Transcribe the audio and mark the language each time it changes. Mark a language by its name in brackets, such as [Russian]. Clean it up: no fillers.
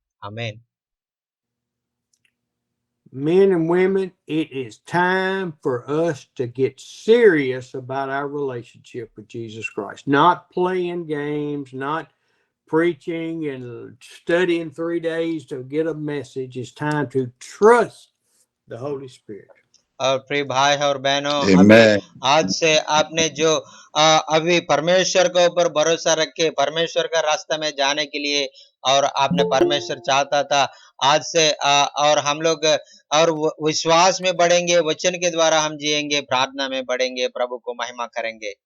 [Hindi] आमीन। [English] Men and women, it is time for us to get serious about our relationship with Jesus Christ. Not playing games, not preaching and studying 3 days to get a message. It's time to trust the Holy Spirit. [Hindi] और प्रिय भाई और बहनों, आज से आपने जो अभी परमेश्वर के ऊपर भरोसा रख के परमेश्वर का रास्ता में जाने के लिए और आपने परमेश्वर चाहता था, आज से और हम लोग और विश्वास में बढ़ेंगे, वचन के द्वारा हम जिएंगे, प्रार्थना में बढ़ेंगे, प्रभु को महिमा करेंगे।